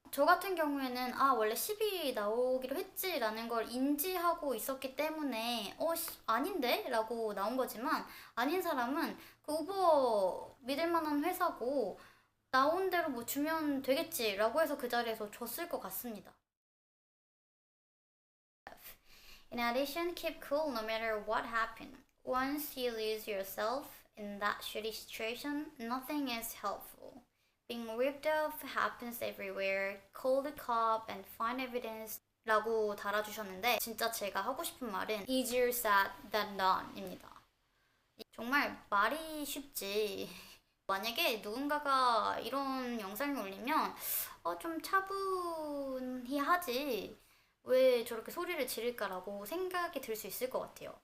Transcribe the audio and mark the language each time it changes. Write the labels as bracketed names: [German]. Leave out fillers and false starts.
[Korean] 저 같은 경우에는 원래 10이 나오기로 했지라는 걸 인지하고 있었기 때문에 아닌데? 라고 나온 거지만 아닌 사람은 그 우버 믿을 만한 회사고 나온 대로 뭐 주면 되겠지라고 해서 그 자리에서 줬을 것 같습니다. [English] In addition, keep cool no matter what happens. Once you lose yourself in that shitty situation, nothing is helpful. Being ripped off happens everywhere. Call the cop and find evidence. [Korean] 라고 달아주셨는데 진짜 제가 하고 싶은 말은 [English] easier said than done [Korean] 입니다. 정말 말이 쉽지. 만약에 누군가가 이런 영상을 올리면 좀 차분히 하지 왜 저렇게 소리를 지를까라고 생각이 들 수 있을 것 같아요.